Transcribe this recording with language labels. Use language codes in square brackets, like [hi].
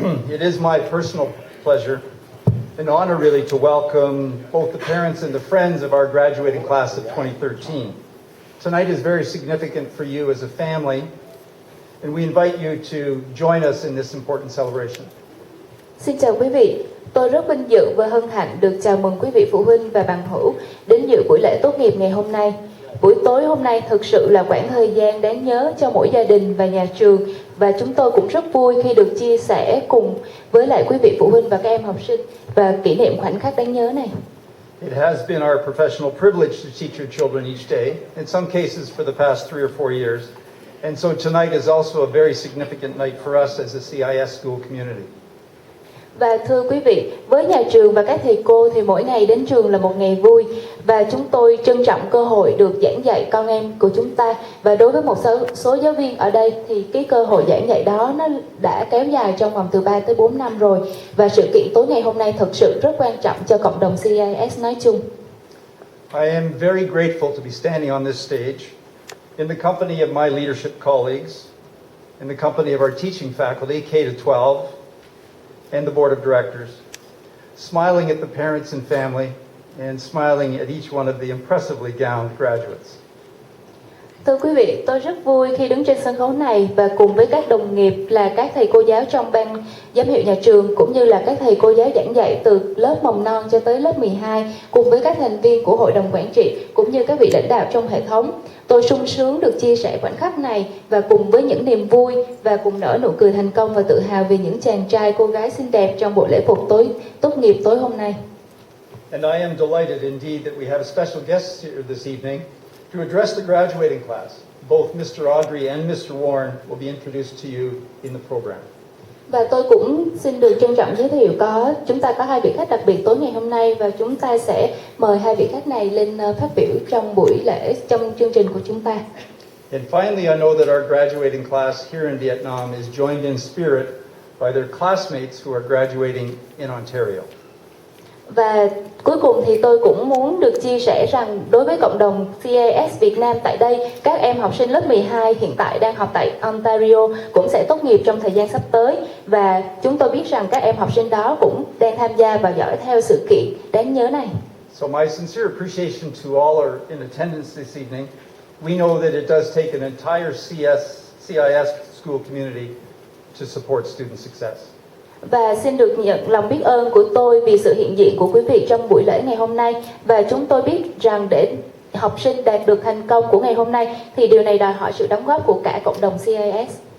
[en] It is my personal pleasure and honor really to welcome both the parents and the friends of our graduating class of 2013. Tonight is very significant for you as a family, and we invite you to join us in this important celebration. [vi] Xin chào quý vị, tôi rất vinh dự và hân hạnh được chào mừng quý vị phụ huynh và bằng hữu đến dự buổi lễ tốt nghiệp ngày hôm nay. Buổi tối hôm nay thực sự là khoảng thời gian đáng nhớ cho mỗi gia đình và nhà trường, và chúng tôi cũng rất vui khi được chia sẻ cùng với lại quý vị phụ huynh và các em học sinh và kỷ niệm khoảnh khắc đáng nhớ này. [en] It has been our professional privilege to teach your children each day, in some cases for the past 3 or 4 years. And so tonight is also a very significant night for us as a CIS school community. [vi] Và thưa quý vị, với nhà trường và các thầy cô thì mỗi ngày đến trường là một ngày vui, và chúng tôi trân trọng cơ hội được giảng dạy con em của chúng ta. Và đối với một số giáo viên ở đây thì cái cơ hội giảng dạy đó nó đã kéo dài trong vòng từ 3 tới 4 năm rồi. Và sự kiện tối ngày hôm nay thật sự rất quan trọng cho cộng đồng CIS nói chung. [en] I am very grateful to be standing on this stage in the company of my leadership colleagues, in the company of our teaching faculty, K-12, and the board of directors, smiling at the parents and family, and smiling at each one of the impressively gowned graduates. [vi] Thưa quý vị, tôi rất vui khi đứng trên sân khấu này và cùng với các đồng nghiệp là các thầy cô giáo trong ban giám hiệu nhà trường, cũng như là các thầy cô giáo giảng dạy từ lớp mầm non cho tới lớp 12, cùng với các thành viên của hội đồng quản trị cũng như các vị lãnh đạo trong hệ thống. Tôi sung sướng được chia sẻ khoảnh khắc này và cùng với những niềm vui và cùng nở nụ cười thành công và tự hào vì những chàng trai cô gái xinh đẹp trong buổi lễ phục tốt nghiệp tối hôm nay. [en] And I am delighted indeed that we have a special guest here this evening to address the graduating class. Both Mr. Audrey and Mr. Warren will be introduced to you in the program. [vi] Và tôi cũng xin được trân trọng giới thiệu chúng ta có hai vị khách đặc biệt tối ngày hôm nay, và chúng ta sẽ mời hai vị khách này lên phát biểu trong buổi lễ, trong chương trình của chúng ta. [en] And finally, I know that our graduating class here in Vietnam is joined in spirit by their classmates who are graduating in Ontario. [vi] Và cuối cùng thì tôi cũng muốn được chia sẻ rằng đối với cộng đồng CIS Việt Nam tại đây, các em học sinh lớp 12 hiện tại đang học tại Ontario cũng sẽ tốt nghiệp trong thời gian sắp tới, và chúng tôi biết rằng các em học sinh đó cũng đang tham gia và dõi theo sự kiện đáng nhớ này. [en] So my sincere appreciation to all are in attendance this evening. We know that it does take an entire CIS school community to support student success. [vi] Và xin được nhận lòng biết ơn của tôi vì sự hiện diện của quý vị trong buổi lễ ngày hôm nay. Và chúng tôi biết rằng để học sinh đạt được thành công của ngày hôm nay thì điều này đòi hỏi sự đóng góp của cả cộng đồng CIS.